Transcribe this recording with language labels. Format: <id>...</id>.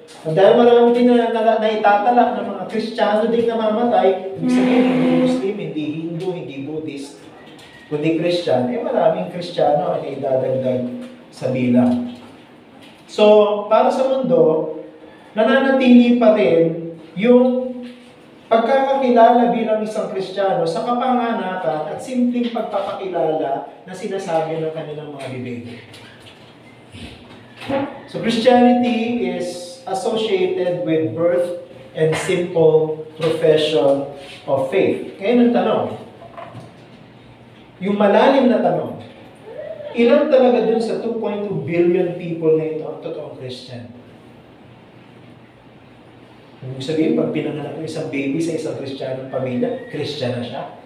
<tl>At dahil marami din na itatala ng mga Kristiyano din namamatay, ibig sabihin, hindi Muslim, hindi Hindu, hindi Buddhist, kundi Christian, maraming Kristiyano ay idadagdag sa bilang. So, para sa mundo, nananatili pa rin yung pagkakakilala bilang isang Kristiyano sa kapanganakan at simpleng pagpapakilala na sinasabi ng kanilang mga bibig.</tl> <en>So Christianity is associated with birth and simple profession of faith.</en> <tl>Ngayon ang tanong, yung malalim na tanong, ilan talaga dun sa 2.2 billion people na ito ang totoong Christian? Ibig sabihin, pag pinanganak ng isang baby sa isang Kristiyanong pamilya, Christian na siya.</tl>